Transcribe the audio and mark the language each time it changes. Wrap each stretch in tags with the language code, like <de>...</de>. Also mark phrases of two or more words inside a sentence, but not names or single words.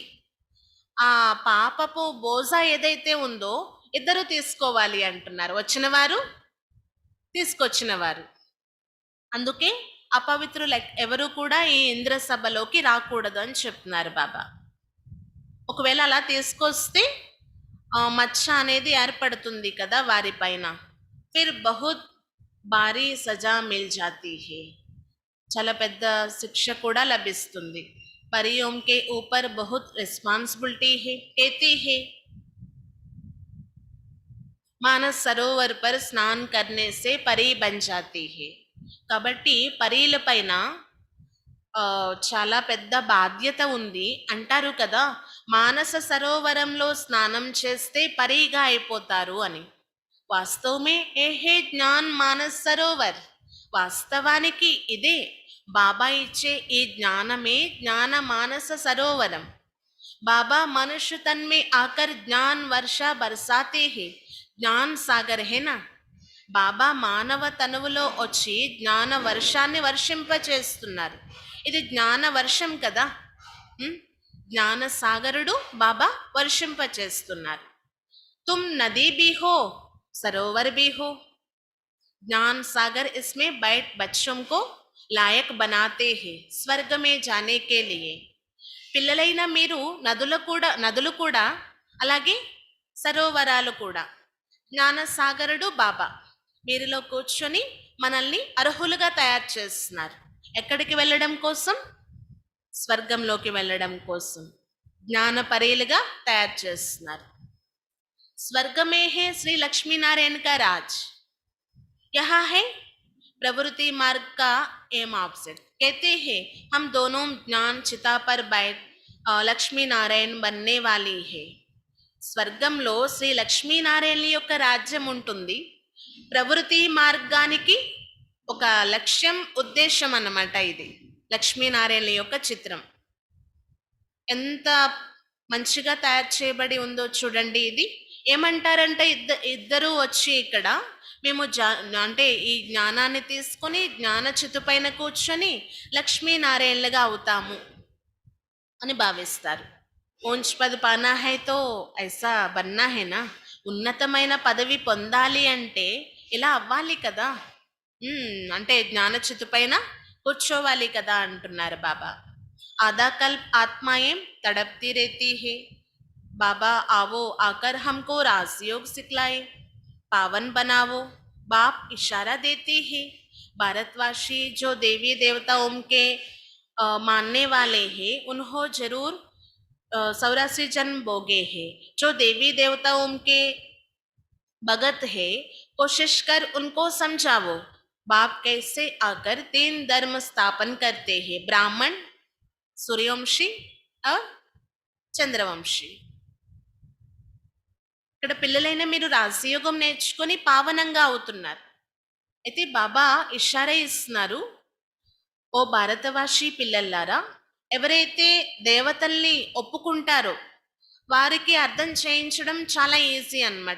<te>ఆ పాపపు బోజా ఏదైతే ఉందో ఇద్దరు తీసుకోవాలి అంటున్నారు. వచ్చిన వారు తీసుకొచ్చిన వారు. అందుకే అపవిత్రులు ఎవరు కూడా ఈ ఇంద్ర సభలోకి రాకూడదు అని చెప్తున్నారు బాబా. ఒకవేళ అలా తీసుకొస్తే మచ్చ అనేది ఏర్పడుతుంది కదా వారి పైన.</te> <hi>फिर बहुत भारी सज़ा मिल जाती है,</hi> <te>చాలా పెద్ద శిక్ష కూడా లభిస్తుంది.</te> <hi>परियों के ऊपर बहुत रिस्पॉन्सिबिलिटी है, कहती है मानस सरोवर पर स्नान करने से परी बन जाती है.</hi> <te>కాబట్టి పరీల పైన చాలా పెద్ద బాధ్యత ఉంది అంటారు కదా, మానస సరోవరంలో స్నానం చేస్తే పరీగా అయిపోతారు అని. వాస్తవమే ఏ జ్ఞాన్ మానస్ సరోవర్, వాస్తవానికి ఇదే బాబా ఇచ్చే ఈ జ్ఞానమే జ్ఞాన మానస సరోవరం.</te> <hi>बाबा मनुष्य तन में आकर ज्ञान वर्षा बरसाते हैं, ज्ञान सागर है ना.</hi> <te>బాబా మానవ తనువులో వచ్చి జ్ఞాన వర్షాన్ని వర్షింపచేస్తున్నారు. ఇది జ్ఞాన వర్షం కదా. జ్ఞాన సాగరుడు బాబా వర్షింపచేస్తున్నారు.</te> <hi>तुम नदी भी हो, सरोवर भी हो. ज्ञान सागर इसमें बैठ बच्चों को लायक बनाते हैं स्वर्ग में जाने के लिए.</hi> <te>పిల్లలైన మీరు నదులు కూడా అలాగే సరోవరాలు కూడా. జ్ఞాన సాగరుడు బాబా వీరిలో కూర్చొని మనల్ని అర్హులుగా తయారు చేస్తున్నారు. ఎక్కడికి వెళ్ళడం కోసం? స్వర్గంలోకి వెళ్ళడం కోసం జ్ఞాన పరీలుగా తయారు చేస్తున్నారు.</te> <hi>स्वर्ग में है श्री लक्ष्मीनारायण का राज, यहाँ है प्रवृत्ति मार्ग का</hi> <en>aim option.</en> <hi>कहते हैं हम दोनों ज्ञान चिता पर बैठ लक्ष्मी नारायण बनने वाली है.</hi> <te>స్వర్గంలో శ్రీ లక్ష్మీనారాయణ యొక్క రాజ్యం ఉంటుంది. ప్రవృత్తి మార్గానికి ఒక లక్ష్యం, ఉద్దేశం అన్నమాట. ఇది లక్ష్మీనారాయణ యొక్క చిత్రం. ఎంత మంచిగా తయారు చేయబడి ఉందో చూడండి. ఇది ఏమంటారంటే ఇద్దరు వచ్చి ఇక్కడ మేము అంటే ఈ జ్ఞానాన్ని తీసుకొని జ్ఞాన చితు పైన కూర్చొని లక్ష్మీనారాయణలుగా అవుతాము అని భావిస్తారు.</te> <hi>ऊँच पद पाना है तो ऐसा बनना है ना,</hi> <te>ఉన్నతమైన పదవి పొందాలి అంటే ఇలా అవ్వాలి కదా, అంటే జ్ఞాన చితు పైన కూర్చోవాలి కదా అంటున్నారు బాబా.</te> <hi>आधा कल्प आत्माएँ तड़पती रहती हैं, బాబా आवो आकर हमको राजयोग सिखलाए, पावन बनावो. बाप इशारा देते हैं. भारतवासी जो देवी देवताओं के मानने वाले हैं उन्हों जरूर 84 जन्म भोगे हैं. जो देवी देवताओं के भगत है कोशिश कर उनको समझावो. बाप कैसे आकर 3 धर्म स्थापन करते हैं, ब्राह्मण, सूर्यवंशी और చంద్రవంశీ.</hi> <te>ఇక్కడ పిల్లలైన మీరు రాజయోగం నేర్చుకొని పావనంగా అవుతున్నారు. అయితే బాబా ఇషారా ఇస్తున్నారు, ఓ భారతవాసి పిల్లల్లారా, ఎవరైతే దేవతల్ని ఒప్పుకుంటారో వారికి అర్థం చేయించడం చాలా ఈజీ అన్నమాట.</te>